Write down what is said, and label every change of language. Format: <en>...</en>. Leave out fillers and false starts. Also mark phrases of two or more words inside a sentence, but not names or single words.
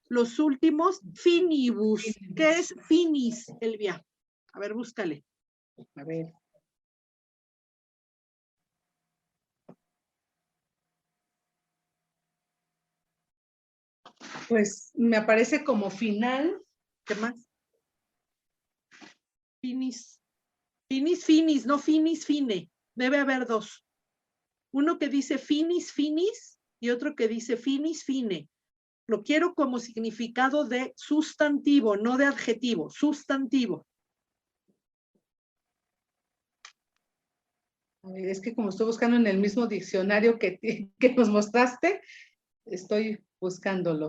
<es>los últimos finibus. ¿Qué es finis, Elvia? A ver, búscale. A ver. Pues me aparece como final. ¿Qué más? Finis.</es> <la>Finis, finis, no finis, fine.</la> <es>Debe haber dos. Uno que dice</es> <la>finis, finis</la> <es>y otro que dice</es> <la>finis, fine.</la> <es>Lo quiero como significado de sustantivo, no de adjetivo, sustantivo. A ver, es que como estoy buscando en el mismo diccionario que nos mostraste, estoy buscándolo.</es>